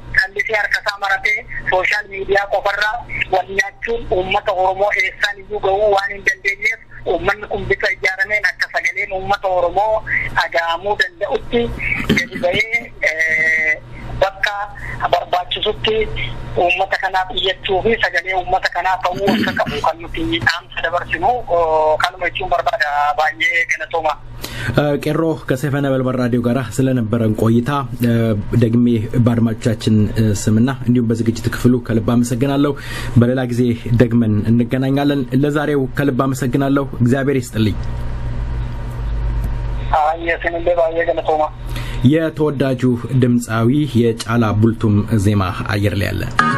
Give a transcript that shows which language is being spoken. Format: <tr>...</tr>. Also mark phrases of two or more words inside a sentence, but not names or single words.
<om>Callisee harkasaa maratee</om> <en>sooshaal miidiyaa</en> <om>qofarraa wal nyaachuun uummata Oromoo eessaan iyyuu gahuu waan hin dandeenyeef uummanni kun bifa ijaarameen akka sagaleen uummata Oromoo dhaga'amuu danda'utti gadi bahee bakka barbaachisutti uummata kanaaf iyyachuu fi sagalee uummata kanaa ta'uu akka qabu kan nuti dhaamsa dabarsinu kanuma jechuun barbaada. Baay'ee galatooma.</om> <am>ቄሮ ከሰይፈ ነበልባል ራዲዮ ጋራ ስለነበረን ቆይታ ደግሜ ባድማጮቻችን ስምና እንዲሁም በዝግጅት ክፍሉ ከልብ አመሰግናለሁ። በሌላ ጊዜ ደግመን እንገናኛለን። ለዛሬው ከልብ አመሰግናለሁ። እግዚአብሔር ይስጥልኝ። የተወዳጁ ድምጻዊ የጫላ ቡልቱም ዜማ አየር ላይ ያለ</am>